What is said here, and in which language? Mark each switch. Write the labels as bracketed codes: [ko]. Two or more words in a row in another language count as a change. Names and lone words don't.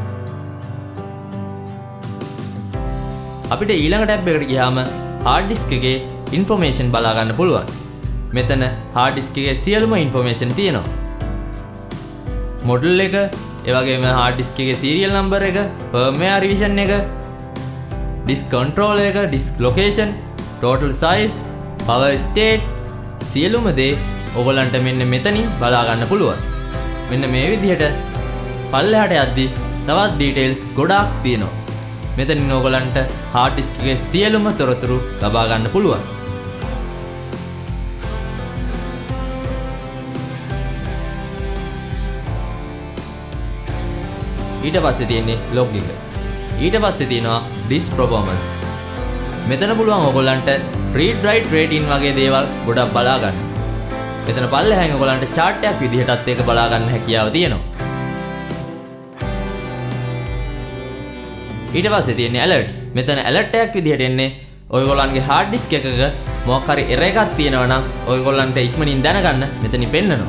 [si] අපිට ඊළඟ ටැබ් එකට ගියාම [en] hard disk [si] එකේ information බලා ගන්න පුළුවන්. මෙතන [en] hard disk [si] එකේ සියලුම information තියෙනවා. model එක, ඒ වගේම [en] hard disk [si] එකේ [en] serial number [si] එක, [en] firmware revision [si] එක, [en] disk controller [si] එක, [en] disk location, total size, power state [si] සියලුම දේ ඔයගොල්ලන්ට මෙන්න මෙතනින් බලා ගන්න පුළුවන්. මෙන්න මේ විදිහට පල්ලෙහාට යද්දි තවත් details ගොඩාක් තියෙනවා. මෙතනින් ඔයගොල්ලන්ට [en] hard disk [si] එකේ සියලුම තොරතුරු ලබා ගන්න පුළුවන්. ඊට පස්සේ තියෙන්නේ log එක. ඊට පස්සේ තියෙනවා [en] disk performance. [si] මෙතන පුළුවන් ඔයගොල්ලන්ට [en] read write rating [si] වගේ දේවල් ගොඩක් බලා ගන්න. මෙතන පල්ලෙහාන් ඔයගොල්ලන්ට chart එකක් විදිහටත් ඒක බලා ගන්න හැකියාව තියෙනවා. ඊට පස්සේ තියෙන්නේ alerts. මෙතන alert එකක් විදිහට එන්නේ ඔයගොල්ලන්ගේ [en] hard disk [si] එකක මොකක් හරි error එකක් තියෙනවා නම් ඔයගොල්ලන්ට ඉක්මනින් දැනගන්න මෙතනින් පෙන්නනවා.